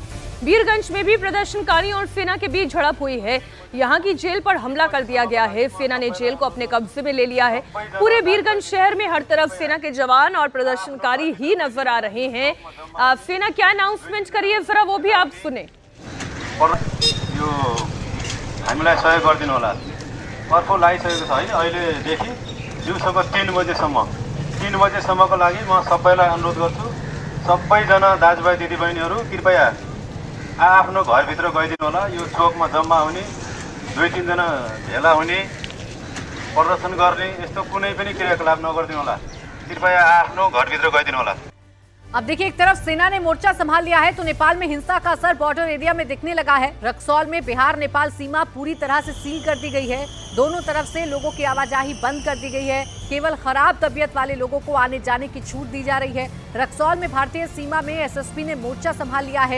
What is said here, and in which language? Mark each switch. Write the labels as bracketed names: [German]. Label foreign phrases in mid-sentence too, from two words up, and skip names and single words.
[Hindi] वीरगंज में भी प्रदर्शनकारियों और सेना के बीच झड़प हुई है। यहां की जेल पर हमला कर दिया गया है। सेना ने जेल को अपने कब्जे में ले लिया है। पूरे वीरगंज शहर में हर तरफ सेना के जवान और प्रदर्शनकारी ही नजर आ रहे हैं। सेना क्या अनाउंसमेंट करी है, जरा वो भी आप सुने। [Nepali] हामीलाई सहयोग गरिदिनु होला। अर्को लागिसकेको छ हैन, अहिलेदेखि दिउँसोको 3 बजेसम्मको लागि म सबैलाई अनुरोध गर्छु, सबैजना दाजुभाइ दिदीबहिनीहरू कृपया आफ्नो घरभित्र गइदिनु होला। यो चोकमा जम्मा हुने, 2-3 जना भेला हुने, प्रदर्शन गर्ने यस्तो कुनै पनि क्रियाकलाप नगरिदिनु होला। कृपया आफ्नो घरभित्र गइदिनु होला। [Hindi] अब देखिए, एक तरफ सेना ने मोर्चा संभाल लिया है, तो नेपाल में हिंसा का असर बॉर्डर एरिया में दिखने लगा है। रक्सौल में बिहार नेपाल सीमा पूरी तरह से सील कर दी गई है। दोनों तरफ से लोगों की आवाजाही बंद कर दी गई है। केवल खराब तबीयत वाले लोगों को आने जाने की छूट दी जा रही है। रक्सौल में भारतीय सीमा में एसएसपी ने मोर्चा संभाल लिया है।